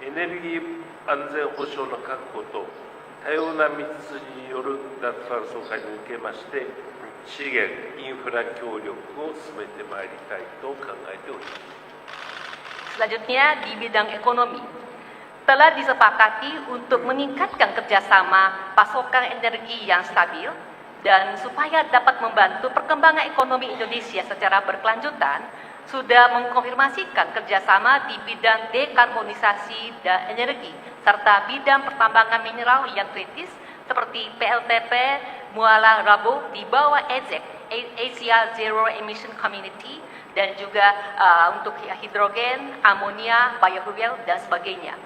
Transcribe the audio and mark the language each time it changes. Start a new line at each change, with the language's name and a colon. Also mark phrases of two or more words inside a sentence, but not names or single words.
Japanese: エネルギー安全保障の確保と多様な道筋による脱炭素化に向けまして、資源・インフラ協力を進めてまいりたいと考えております。
Indonesian: Selanjutnya di bidang ekonomi, telah disepakati untuk meningkatkan kerjasama pasokan energi yang stabil dan supaya dapat membantu perkembangan ekonomi Indonesia secara berkelanjutan, sudah mengkonfirmasikan kerjasama di bidang dekarbonisasi dan energi, serta bidang pertambangan mineral yang kritis seperti PLTP Muara Rabo di bawah AZEC, Asia Zero Emission Community, dan juga untuk hidrogen, amonia, biofuel, dan sebagainya.